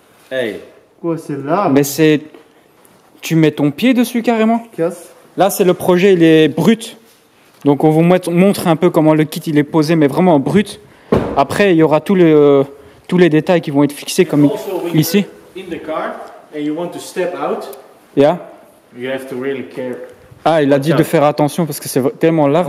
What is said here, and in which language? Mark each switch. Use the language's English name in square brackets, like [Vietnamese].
[French] Hey. Quoi, c'est là? Mais c'est... Tu mets ton pied dessus carrément. Casse. Là, c'est le projet, il est brut. Donc on vous montre un peu comment le kit il est posé, mais vraiment brut. Après, il y aura tous les détails qui vont être fixés comme ici. [English] In the car and you want to step out, Yeah. you have to really care. [French] Ah, il a dit de faire attention parce que c'est tellement large